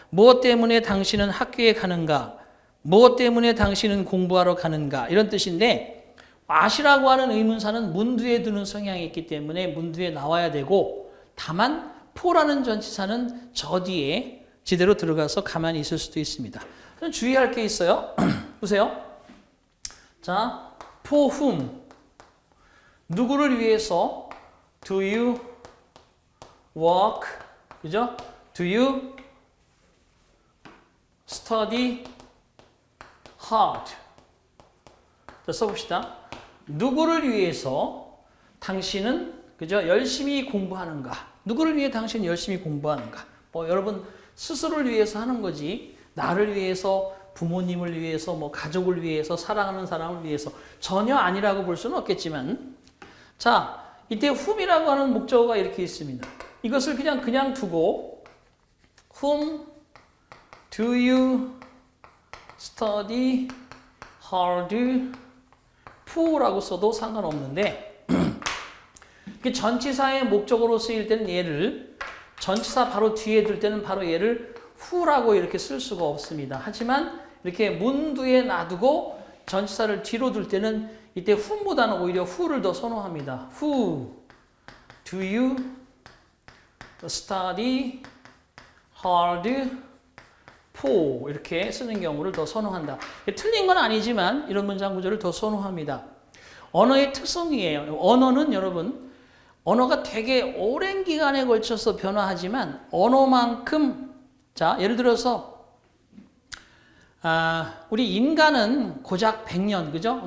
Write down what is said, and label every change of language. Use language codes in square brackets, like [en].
[ko] 무엇 때문에 당신은 학교에 가는가? 무엇 때문에 당신은 공부하러 가는가? 이런 뜻인데 what이라고 하는 의문사는 문두에 두는 성향이 있기 때문에 문두에 나와야 되고 다만 for라는 전치사는 저 뒤에 제대로 들어가서 가만히 있을 수도 있습니다. 주의할 게 있어요. 보세요. [en] 자, for whom [ko] 누구를 위해서 [en] do you work 그죠? do you study hard [ko] 자, 써봅시다. 누구를 위해서 당신은 그죠? 열심히 공부하는가? 누구를 위해 당신은 열심히 공부하는가? 뭐 여러분 스스로를 위해서 하는 거지 나를 위해서 부모님을 위해서 뭐 가족을 위해서 사랑하는 사람을 위해서 전혀 아니라고 볼 수는 없겠지만 자 이때 whom이라고 하는 목적어가 이렇게 있습니다. 이것을 그냥 두고 [en] whom do you study hard for [ko] 라고 써도 상관없는데 전치사의 목적어로 쓰일 때는 얘를 전치사 바로 뒤에 둘 때는 바로 얘를 who라고 이렇게 쓸 수가 없습니다. 하지만 이렇게 문두에 놔두고 전치사를 뒤로 둘 때는 이때 whom보다는 오히려 who를 더 선호합니다. [en] Who do you study hard for [ko] 이렇게 쓰는 경우를 더 선호한다. 틀린 건 아니지만 이런 문장 구조를 더 선호합니다. 언어의 특성이에요. 언어는 여러분 언어가 되게 오랜 기간에 걸쳐서 변화하지만 언어만큼 자 예를 들어서 우리 인간은 고작 100년 그죠?